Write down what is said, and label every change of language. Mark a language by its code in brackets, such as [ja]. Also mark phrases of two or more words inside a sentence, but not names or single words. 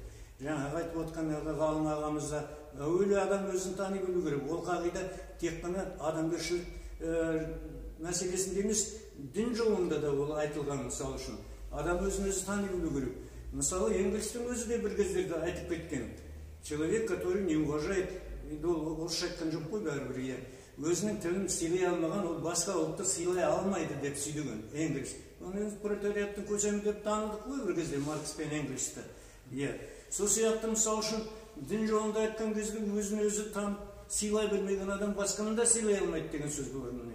[kk] Жаңағы айтып отқан ғалым ағамыз да әуелі адам өзін тани білу керек. Ол қағида тек қана адамгершілік мәселесінде емес, дін жолында да ол айтылған. Мысалы үшін адам өзін өзі тани білу керек. Мысалы Энгельстің өзі де бір кездерде айтып кеткен, [ru] человек, который не уважает, [kk] орысша айтқан жоқ қой бәрібір, өзінің тілін сыйлай алмаған, ол басқа ұлтты сыйлай алмайды деп сүйдеген Энгельс. Оны пролетариаттың көсемі деп танылдық қой бір кезде Маркс пен Энгельсті. Иә. Сол сияқты мысалы үшін дін жолында айтқан кезде өзін өзі танып сыйлай білмеген адам басқаны да сыйлай алмайды деген сөз бар міне.